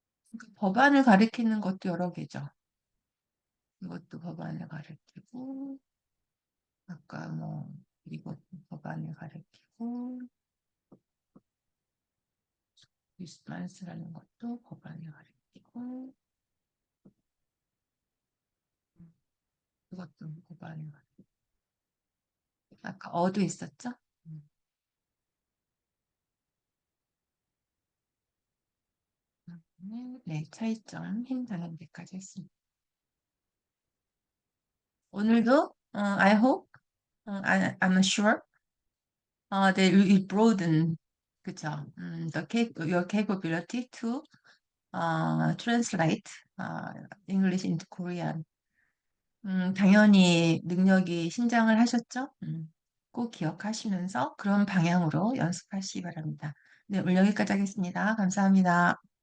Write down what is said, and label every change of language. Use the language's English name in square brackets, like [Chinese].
[Korean] 그러니까 법안을 가리키는 것도 여러 개죠. 이것도 법안을 가리키고 아까 뭐 이것도 법안을 가리키고 리스판스라는 것도 법안을 가리키고 이것도 법안을 가리키고 아까 어도 있었죠? 음, 네, 차이점 힌트는 데까지 했습니다. 오늘도 [English] I hope, I'm sure that you broaden [Korean] 그죠? [English] your capability to translate English into Korean. [Korean] 당연히 능력이 신장을 하셨죠? 꼭 기억하시면서 그런 방향으로 연습하시기 바랍니다. 네, 오늘 여기까지 하겠습니다. 감사합니다.